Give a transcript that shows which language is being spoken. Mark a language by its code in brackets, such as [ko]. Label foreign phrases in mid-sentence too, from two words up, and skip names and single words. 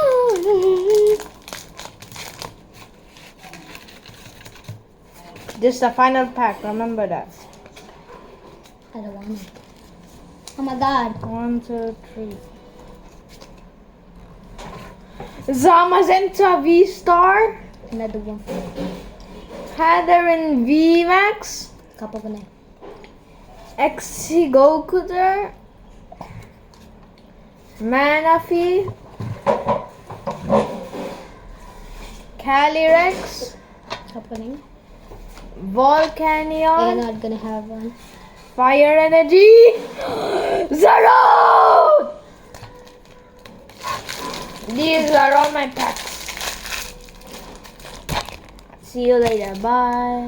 [en] This is the final pack, remember that. I don't want it. Oh my god. 1, 2, 3. Zamazenta V-Star. Another one. Hatherin V-Max. Kapo ka na. Exegokuter. Manaphy. Calyrex. Kapo ka na. I'm Volcanion. not gonna have one. Fire Energy. Zero. These are all my packs. See you later. Bye.